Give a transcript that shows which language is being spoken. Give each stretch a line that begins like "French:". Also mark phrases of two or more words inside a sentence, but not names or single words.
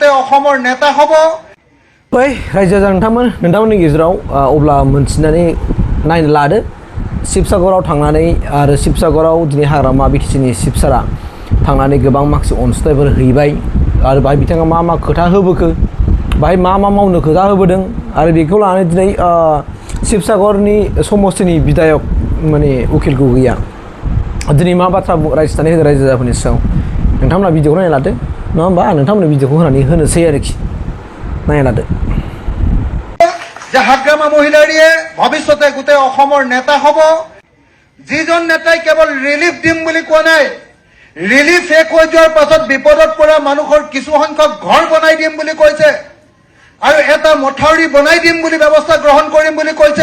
Assamese: অসমৰ নেতা হ'ব।
Bodo: बै रायजो राजा नोंथांमोननि गेजेराव अब्ला मोनथिनानै नायनो लादो शिबसागराव थांनानै आरो शिबसागराव दिनै हाग्रामा बिटिसिनि शिबसारा थांनानै गोबां माखासे अनसुंथाइफोर हैबाय आरो बाहाय बिथाङा मा मा खोथा होबोखो बाहाय मा मा मावनो खोथा होबोदों आरो बेखौ लानानै दिनै शिबसागरनि समस्तिनि बिधायक माने उकिल गगैया दिनै मा बाथ्रा रायज्लायनानै होदों रायजो राजाफोरनि सायाव नोंथांमोना भिडिअखौ नायना लादो नङा होमबा आं नोंथांमोननो भिडिअखौ होनानै होनोसै आरोखि नायना लादो
Assamese: যে হাগ্ৰামা মহিলাৰীয়ে ভৱিষ্যতে গোটেই অসমৰ নেতা হ'ব। যিজন নেতাই কেৱল ৰিলিফ দিম বুলি কোৱা নাই, ৰিলিফ শেষ হৈ যোৱাৰ পাছত বিপদত পৰা মানুহৰ কিছু সংখ্যক ঘৰ বনাই দিম বুলি কৈছে আৰু এটা মথাউৰি বনাই দিম বুলি ব্যৱস্থা গ্ৰহণ কৰিম বুলি কৈছে।